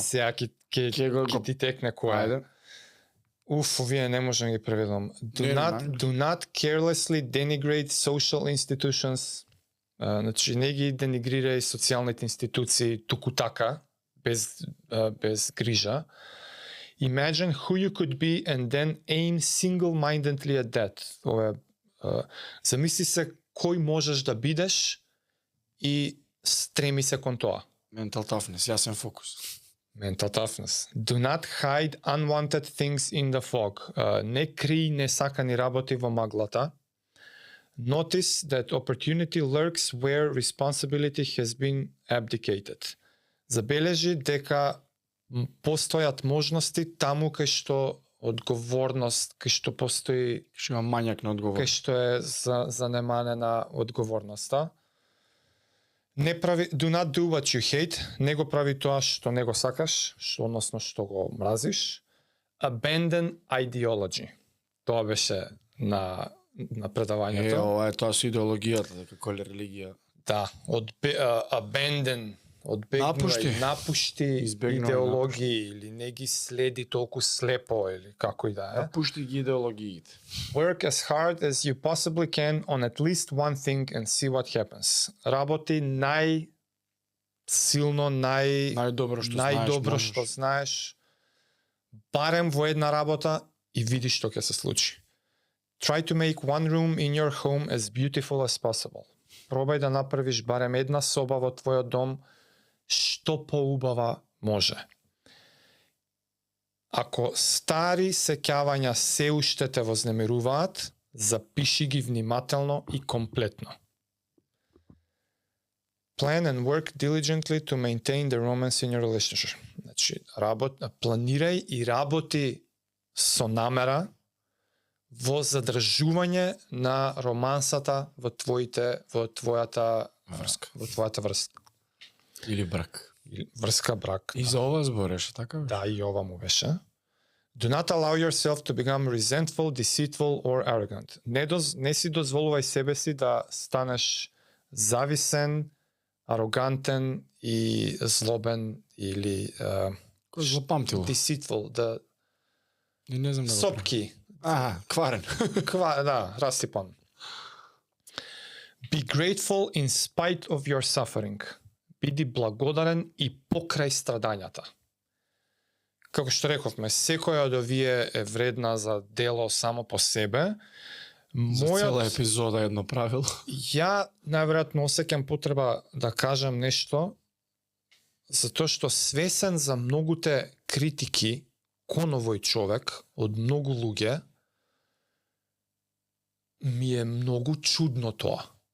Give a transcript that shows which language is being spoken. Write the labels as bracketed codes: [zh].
[mk] Сега ќе ти текне која. Ајде. Овие не можам да ги преведам. [en] Do not carelessly denigrate social institutions. [mk] Значи, не ги денигрирај социјалните институции туку така, без грижа. [en] Imagine who you could be and then aim single-mindedly at that. [mk] Замисли се кој можеш да бидеш и стреми се кон тоа. [en] Mental toughness, [mk] јасен фокус. [en] Mental toughness. Do not hide unwanted things in the fog. [mk] Не кри несакани работи во маглата. [en] Notice that opportunity lurks where responsibility has been abdicated. [mk] Забележи дека постојат можности таму кај што одговорност, кај што постои, Што има мањак на одговор. кај што е занеманена одговорноста. Не прави, [en] do not do what you hate, [mk] не го прави тоа што не го сакаш, односно што го мразиш. [en] Abandon ideology. [mk] Тоа беше на предавањето. Ова е тоа со идеологијата, дека кој е религија. Да, abandon, напушти Избегнувај, идеологии или не ги следи толку слепо или како и да е. Напушти ги идеологиите. [en] Work as hard as you possibly can on at least one thing and see what happens. [mk] Работи силно, Најдобро што знаеш, барем во една работа и види што ќе се случи. [en] Try to make one room in your home as beautiful as possible. [mk] Пробај да направиш барем една соба во твојот дом што поубава може. Ако стари сеќавања се уште те вознемируваат, запиши ги внимателно и комплетно. [en] Plan and work diligently to maintain the romance in your relationship. [mk] Значи, планирај и работи со намера во задржување на романсата во твојата врска. Или брак. Врска, брак. И за ова збореше, така бе? Да, и ова му беше. [en] Do not allow yourself to become resentful, deceitful or arrogant. [mk] Не си дозволувај себе си да станеш зависен, арогантен и злобен или Кој злопамтило? deceitful, да Не знам да го сопки. кварен. Да, расипан. [en] Be grateful in spite of your suffering. [mk] Биди благодарен и покрај страдањата. Како што рековме, секоја од овие е вредна за дело само по себе. За цела епизода едно правило. Ја најверојатно осеќам потреба да кажам нешто, затоа што свесен за многуте критики кон овој човек од многу луѓе, ми е многу чудно тоа.